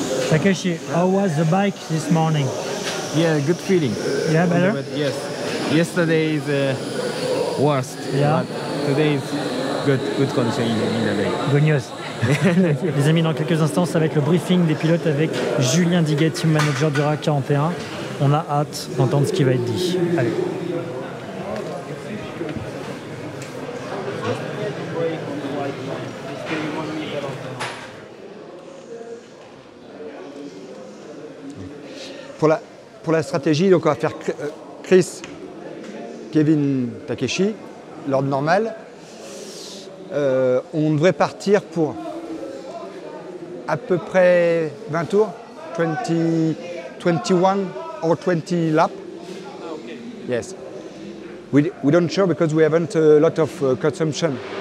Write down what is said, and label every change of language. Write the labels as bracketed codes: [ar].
[en] Takeshi, how was the bike this morning? Yeah, good feeling. Yeah, better? But yes, yesterday is worst. Yeah. But today is good condition in the day. Good news. [fr] Les amis, dans quelques instants, ça va être le briefing des pilotes avec Julien Diguet, team manager du RAK 41. On a hâte d'entendre ce qui va être dit. Allez. Pour la stratégie, donc on va faire Chris, Kevin, Takeshi, l'ordre normal. On devrait partir pour à peu près 20 tours, [en] 21 or 20 laps. Yes. We don't show because we haven't a lot of consumption.